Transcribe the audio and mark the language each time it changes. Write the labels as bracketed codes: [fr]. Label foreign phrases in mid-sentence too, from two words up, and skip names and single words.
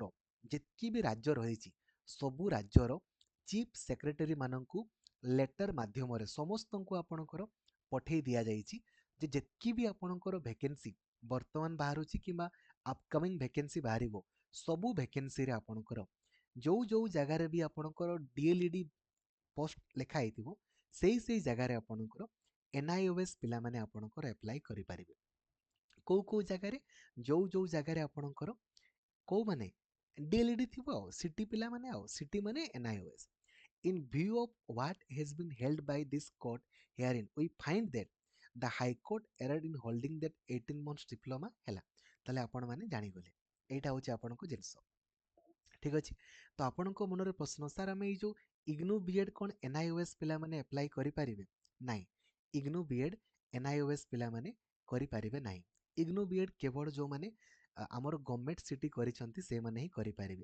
[or] ଯେତିକି ବି ରାଜ୍ୟ ରହିଛି ସବୁ ରାଜ୍ୟର [en] chief secretary [or] ମାନଙ୍କୁ ଲେଟର ମାଧ୍ୟମରେ ସମସ୍ତଙ୍କୁ ଆପଣଙ୍କର ପଠାଇ ଦିଆଯାଇଛି ଯେ ଯେତିକି ବି ଆପଣଙ୍କର ଭେକେନ୍ସି ବର୍ତ୍ତମାନ ବାହାରୁଛି କିମ୍ବା [en] upcoming vacancy [or] ବାହାରିବ, ସବୁ ଭେକେନ୍ସିରେ ଆପଣଙ୍କର ଯୋଉ ଜାଗାରେ ବି ଆପଣଙ୍କର ଡିଏଲ୍ଇଡି ପୋଷ୍ଟ ଲେଖା ହେଇଥିବ ସେଇ ଜାଗାରେ ଆପଣଙ୍କର ଏନ୍ଆଇଓଏସ୍ ପିଲାମାନେ ଆପଣଙ୍କର ଆପ୍ଲାଏ କରିପାରିବେ। କୋଉ ଜାଗାରେ, ଯୋଉ ଜାଗାରେ ଆପଣଙ୍କର କୋଉମାନେ ଡିଏଲ୍ଇଡି ଥିବ ଆଉ ସିଟି ପିଲାମାନେ ଆଉ ସିଟି ମାନେ ଏନ୍ଆଇଓଏସ୍। [en] In view of what has been held by this court herein, we find that the High Court erred in holding that 18 months diploma ହେଲା। [or] ତାହେଲେ ଆପଣମାନେ ଜାଣିଗଲେ ଏଇଟା ହେଉଛି ଆପଣଙ୍କ ଜିନିଷ। ଠିକ୍ ଅଛି, ତ ଆପଣଙ୍କ ମନରେ ପ୍ରଶ୍ନ, ସାର୍ ଆମେ ଏଇ ଯେଉଁ ଇଗ୍ନୁ ବିଏଡ୍ କ'ଣ ଏନ୍ଆଇଓଏସ୍ ପିଲାମାନେ ଆପ୍ଲାଏ କରିପାରିବେ? ନାହିଁ, ଇଗ୍ନୁ ବିଏଡ୍ ଏନ୍ଆଇଓଏସ୍ ପିଲାମାନେ କରିପାରିବେ ନାହିଁ। ଇଗ୍ନୁ ବିଏଡ୍ କେବଳ ଯେଉଁମାନେ ଆମର [en] government CT [or] କରିଛନ୍ତି ସେମାନେ ହିଁ କରିପାରିବେ।